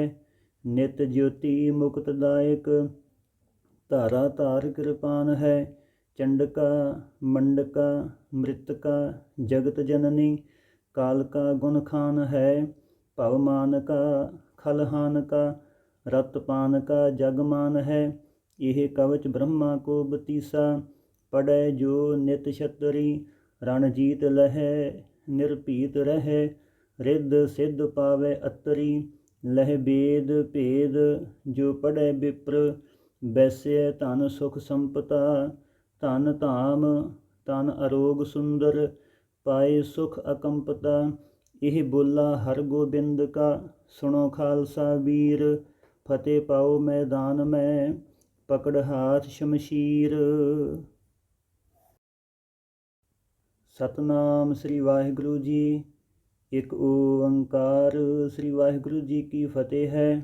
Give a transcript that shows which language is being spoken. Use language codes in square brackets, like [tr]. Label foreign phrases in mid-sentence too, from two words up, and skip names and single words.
[bra] नित ज्योती मुक्तदायक, धारा धार किरपान है। चंडका मंडका मृतका जगत जननी, काल का गुण खान है। भवमान का खलहान का, रत पान का जगमान है। यह कवच ब्रह्मा को बतीसा, पढ़ै जो नित छतरी। रणजीत लहै निरपीत रहै, रिद्ध सिद्ध पावै अतरी। लह बेद भेद जो पढ़ै विप्र, वैस्य धन सुख संपता। धन धाम तन अरोग सुंदर, पाए सुख अकंपता। यह बोला हरगोबिंद का, सुनो खालसा वीर। फतह पाओ मैदान में, पकड़ हाथ शमशीर। [pa] ਸਤਨਾਮ ਸ੍ਰੀ ਵਾਹਿਗੁਰੂ ਜੀ। ਇੱਕ ਓੰਕਾਰ ਸ੍ਰੀ ਵਾਹਿਗੁਰੂ ਜੀ ਕੀ ਫਤਿਹ ਹੈ।